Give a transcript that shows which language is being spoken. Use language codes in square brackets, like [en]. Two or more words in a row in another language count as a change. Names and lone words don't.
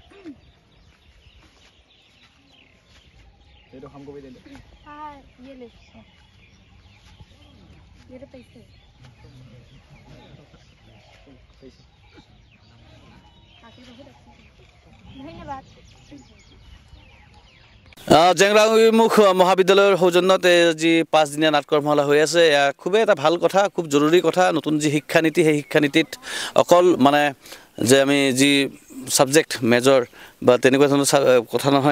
[hi] दे दो, हमको भी दे दो। हाँ ये ले, ये लो पैसे। धन्यवाद। [as] জেংৰাইমুখ মহাবিদ্যালয়ৰ সৌজন্যত যি 5 দিনীয়া নাটকৰ্মশালা হৈ আছে, খুবেই এটা ভাল কথা, খুব জৰুৰী কথা। নতুন যি শিক্ষানীতি, সেই শিক্ষানীতিত অকল মানে যে আমি যি সাবজেক্ট মেজৰ বা তেনেকুৱা ধৰণৰ কথা নহয়।